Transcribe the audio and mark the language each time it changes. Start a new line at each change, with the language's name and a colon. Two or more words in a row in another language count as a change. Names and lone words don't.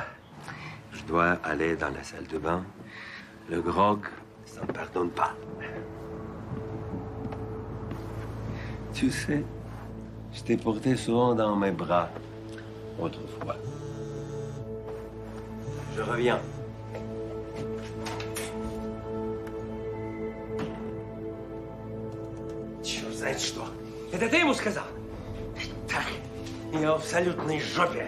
French: Je dois aller dans la salle de bain. Le grog, ça ne pardonne pas. Tu sais, je t'ai porté souvent dans mes bras, autrefois. Je reviens.
Russian: Черт знает что. Это ты ему сказал? Так, я в абсолютной жопе.